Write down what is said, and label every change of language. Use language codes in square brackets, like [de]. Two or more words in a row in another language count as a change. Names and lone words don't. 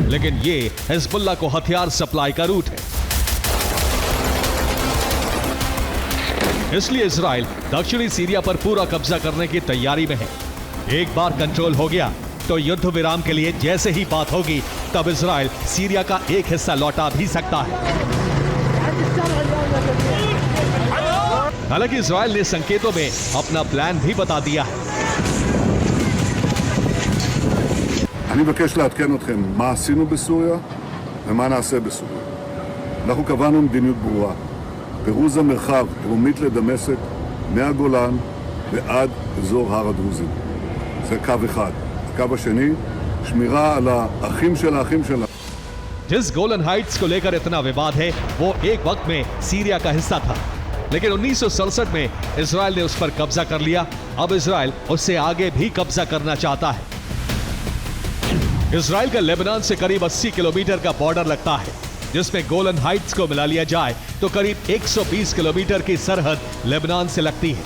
[hi] लेकिन ये हिजबुल्लाह को हथियार सप्लाई का रूट है। इसलिए इजराइल दक्षिणी सीरिया पर पूरा कब्जा करने की तैयारी में है। एक बार कंट्रोल हो गया तो युद्ध विराम के लिए जैसे ही बात होगी, तब इजराइल सीरिया का एक हिस्सा लौटा भी सकता है। हालांकि इजराइल ने संकेतों में अपना प्लान भी बता दिया है। [he] אני מבקש לעדכן אתכם מה עשינו בסוריה ומה נעשה בסוריה. אנחנו קבענו מדיניות ברורה. פירוז המרחב דרומית לדמשק, מהגולן ועד אזור הר הדרוזים. זה קו אחד. הקו השני, שמירה על האחים של האחים שלנו. [hi] जिस गोलन हाइट्स को लेकर इतना विवाद है, वो एक वक्त में सीरिया का हिस्सा था, लेकिन 1967 में इजराइल ने उस पर कब्जा कर लिया। अब इजराइल उससे आगे भी कब्जा करना चाहता है। इजराइल का लेबनान से करीब 80 किलोमीटर का बॉर्डर लगता है, जिसमें गोलन हाइट्स को मिला लिया जाए तो करीब 120 किलोमीटर की सरहद लेबनान से लगती है।